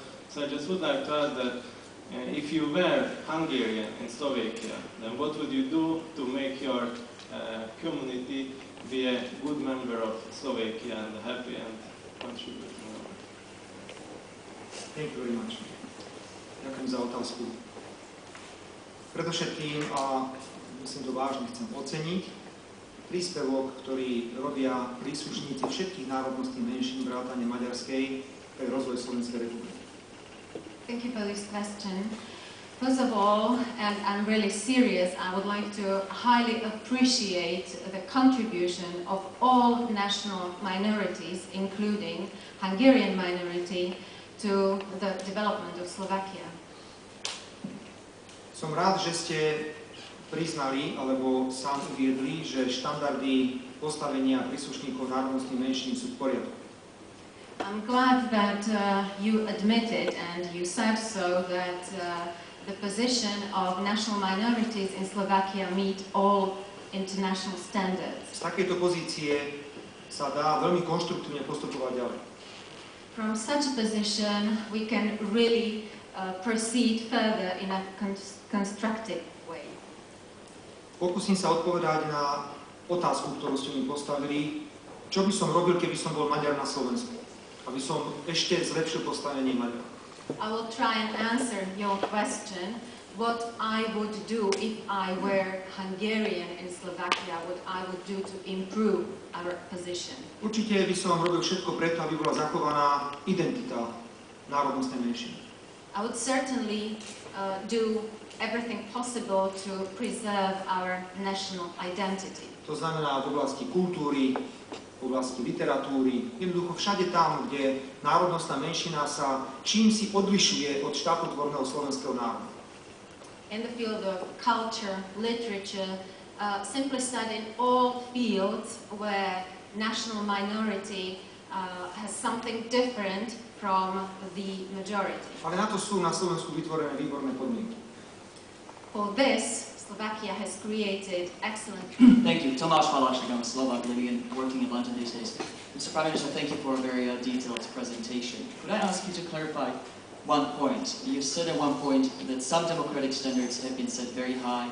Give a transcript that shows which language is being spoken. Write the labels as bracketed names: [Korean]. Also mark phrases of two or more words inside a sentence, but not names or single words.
[English] So I just would like to ask that if you were Hungarian in Slovakia, then what would you do to make your community be a good member of Slovakia and a happy and contributing member? Thank you very much. [Slovak] Ďakujem za otázku. Predovšetkým, a myslím to vážne chcem oceniť, príspevok, ktorý robia príslušníci všetkých národností menšín vrátane maďarskej pre rozvoj Slovenskej republiky. [English] Thank you for this question. First of all, and I'm really serious, I would like to highly appreciate the contribution of all national minorities, including Hungarian minority, to the development of Slovakia. [Slovak] Som rád, že ste priznali, alebo sám uviedli, že štandardy postavenia príslušníkov národnostných menšín sú v poriadku. [English] I'm glad that you admitted and you said so that the position of national minorities in Slovakia meet all international standards. [Slovak] Z takejto pozície sa dá veľmi konštruktívne postupovať ďalej. [English] From such a position we can really proceed further in a constructive way. [Slovak] Pokúsim sa odpovedať na otázku, ktorú ste mi postavili. Čo by som robil, keby som bol Maďar na Slovensku? Aby som ešte zlepšil postavenie Maďara. [English] I will try and answer your question. What I would do if I were Hungarian in Slovakia, what I would do to improve our position. [Slovak] Určite by som robil všetko preto, aby bola zachovaná identita národnostnej menšiny. [English] I would certainly do everything possible to preserve our national identity. [Slovak] To znamená v oblasti kultúry, v oblasti literatúry, jednoducho všade tam, kde národnostná menšina sa čím si odlišuje od štátotvorného slovenského národa. [English] In the field of culture, literature, simply said in all fields where national minority has something different from the majority. [Slovak] Ale na to sú na Slovensku vytvorené výborné podmienky. [English] For this, Slovakia has created excellent... Thank you. Tomáš Haláček, I'm a Slovak living and working in London these days. Mr. Prime Minister, thank you for a very detailed presentation. Could I ask you to clarify one point? You said at one point that some democratic standards have been set very high.